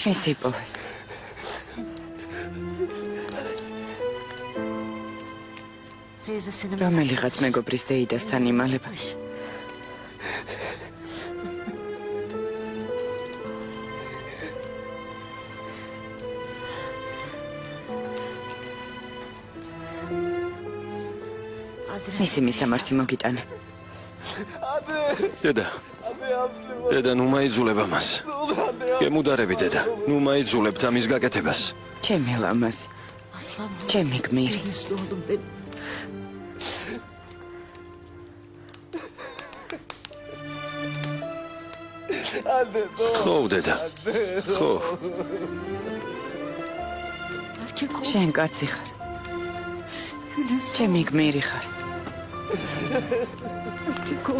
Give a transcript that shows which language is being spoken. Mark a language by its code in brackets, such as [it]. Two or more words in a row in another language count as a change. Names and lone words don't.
[ka] ეს იპოვეს. [tr] Teyzesinin [ka] რომელიღაც მეგობრის დეიდასთან იმალება. ისი მისამართი მოგიტანე. დედა, დედა, ნუ მაიძულებ ამას. გემუდარები დედა, ნუ მაიძულებთ ამის გაკეთებას. ჩემი ლამაზი, [tr] aslan oğlum. [ka] ჩემი გმირი. [tr] Gül yüzlü oğlum benim. Anne ne olur. [ka] ხო, დედა. ხო, [tr] Erkek ol. [ka] შენ კაცი ხარ. ჩემი გმირი ხარ. [tr] Erkek ol.